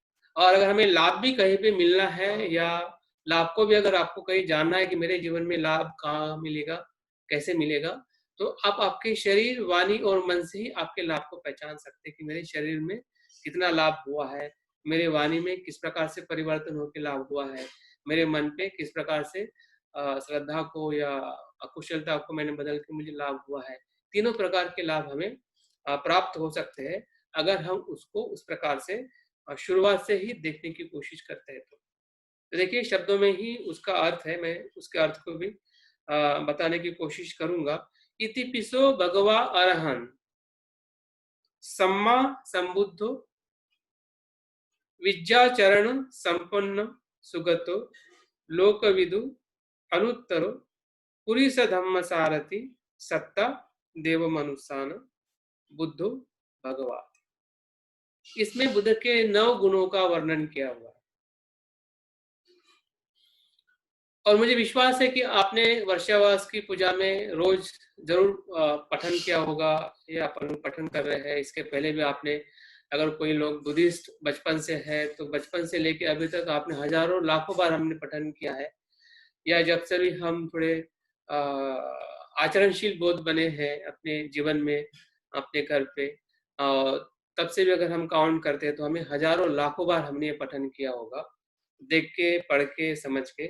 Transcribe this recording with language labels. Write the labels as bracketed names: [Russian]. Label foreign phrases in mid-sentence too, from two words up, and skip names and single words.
[Hindi] और अगर हमें लाभ भी कहीं पे मिलना है, या लाभ को भी अगर आपको कहीं जानना है कि मेरे जीवन में लाभ कहाँ मिलेगा, कैसे मिलेगा, तो आप आपके शरीर, वाणी और मन से ही आपके लाभ को पहचान सकते हैं कि मेरे शरीर में कितना लाभ हुआ है, मेरे वाणी में किस प्रकार से परिवर्तन होकर लाभ हुआ है, मेरे मन पे किस प्रकार से श्रद्धा को या अकुशलता को मैंने बदल के मुझे लाभ हुआ है। तीनों प्रकार के लाभ हमें प्राप्त हो सकते हैं अगर हम उसको उस प्रकार से शुरुआत से ही देखने की कोशिश करते हैं। तो देखिए, शब्दों में ही उसका अर्थ है, मैं उसके अर्थ को भी बताने की कोशिश करूंगा। [Pali] इति पिसो भगवा अरहन सम्मा संबुद्धो विद्याचरण संपन्न सुगतो लोकविदु अनुत्तरो पुरीस धम्म सारथि सत्ता देव मनुष्यान बुद्धो भगवा। [Hindi] इसमें बुद्ध के 9 गुणों का वर्णन किया हुआ है, और मुझे विश्वास है कि आपने वर्षावास की पूजा में रोज जरूर पठन किया होगा, या अपन पठन कर रहे हैं। इसके पहले भी आपने, अगर कोई लोग बुद्धिस्ट बचपन से है तो बचपन से लेके अभी तक आपने हजारों लाखों बार हमने पठन किया है, या जब से भी हम थोड़े आचरणशील बोध बने हैं अपने जीवन में, अपने घर पे, तब से भी अगर हम काउंट करते हैं तो हमें हजारों लाखों बार हमने ये पठन किया होगा, देख के, पढ़ के, समझ के।